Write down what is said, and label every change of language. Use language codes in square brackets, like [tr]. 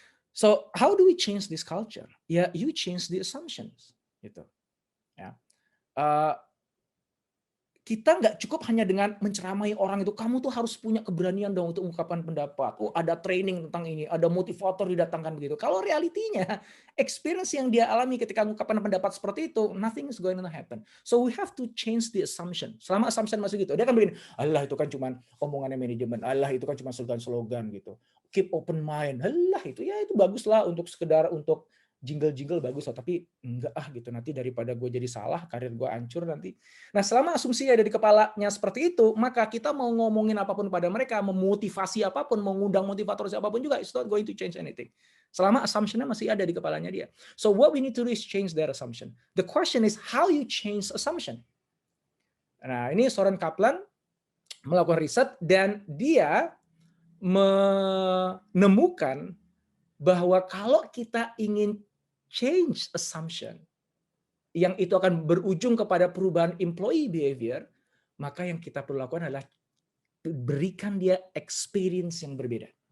[en] So how do we change this culture? Ya, you change the assumptions. [id] Gitu. Ya. Kita nggak cukup hanya dengan menceramai orang itu, kamu tuh harus punya keberanian dong untuk mengungkapkan pendapat. Ada training tentang ini, ada motivator didatangkan begitu. Kalau realitinya, experience yang dia alami ketika mengungkapkan pendapat seperti itu, [en] nothing is going to happen. So we have to change the assumption. [id] Selama assumption masih gitu, dia kan begini, Allah itu kan cuma omongannya manajemen, Allah itu kan cuma slogan-slogan gitu. [en] Keep open mind, [id] Allah itu ya itu baguslah untuk sekedar untuk jingle-jingle bagus lah, tapi enggak gitu, nanti daripada gue jadi salah, karir gue hancur nanti. Nah, selama asumsinya ada di kepalanya seperti itu, maka kita mau ngomongin apapun pada mereka, memotivasi apapun, mengundang motivator siapapun juga, [en] it's not going to change anything. [id] Selama assumption-nya masih ada di kepalanya dia. [en] So what we need to do is change their assumption. The question is how you change assumption. [id] Nah, ini Soren Kaplan melakukan riset dan dia menemukan bahwa kalau kita ingin change assumption, yang itu akan berujung kepada perubahan employee behavior, maka yang kita perlu lakukan adalah berikan dia experience yang berbeda.